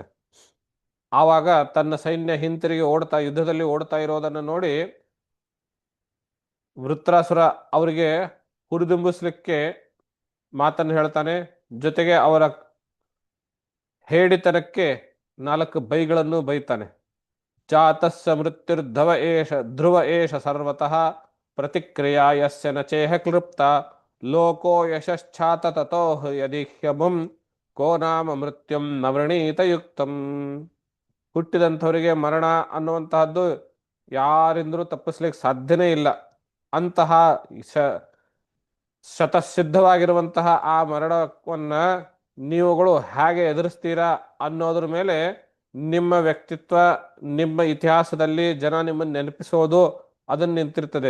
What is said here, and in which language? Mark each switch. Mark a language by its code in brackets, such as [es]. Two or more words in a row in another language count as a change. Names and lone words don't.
[kn] ಆವಾಗ ತನ್ನ ಸೈನ್ಯ ಹಿಂತಿರುಗಿ ಯುದ್ಧದಲ್ಲಿ ಓಡ್ತಾ ಇರೋದನ್ನು ನೋಡಿ ವೃತ್ರಾಸುರ ಅವರಿಗೆ ಹುರಿದುಂಬಿಸ್ಲಿಕ್ಕೆ ಮಾತನ್ನು ಹೇಳ್ತಾನೆ. ಜೊತೆಗೆ ಅವರ ಹೇಡಿತನಕ್ಕೆ 4 ಬೈಗಳನ್ನು ಬೈತಾನೆ. [sa] ಜಾತಸ್ಸ ಮೃತ್ಯುರ್ಧವ ಏಷ ಧ್ರುವ ಏಷ ಸರ್ವತಃ ಪ್ರತಿಕ್ರಿಯಾ ಯಸ್ಯ ನ ಚೇಹ ಕ್ಲೃಪ್ತ ಲೋಕೋ ಯಶಶ್ಚಾತ ತತೋ ಯದಿ ಹ್ಯಮುಂ ಕೋ ನಾಮ ಮೃತ್ಯುಂ ನವೃಣೀತ ಯುಕ್ತಂ. [kn] ಹುಟ್ಟಿದಂಥವರಿಗೆ ಮರಣ ಅನ್ನುವಂತಹದ್ದು ಯಾರಿಂದಲೂ ತಪ್ಪಿಸ್ಲಿಕ್ಕೆ ಸಾಧ್ಯನೇ ಇಲ್ಲ. ಅಂತಹ ಶತಸಿದ್ಧವಾಗಿರುವಂತಹ ಆ ಮರಣವನ್ನ ನೀವುಗಳು ಹೇಗೆ ಎದುರಿಸ್ತೀರಾ ಅನ್ನೋದ್ರ ಮೇಲೆ ನಿಮ್ಮ ವ್ಯಕ್ತಿತ್ವ, ನಿಮ್ಮ ಇತಿಹಾಸದಲ್ಲಿ ಜನ ನಿಮ್ಮನ್ನು ನೆನಪಿಸೋದು ಅದನ್ನ ನಿಂತಿರ್ತದೆ.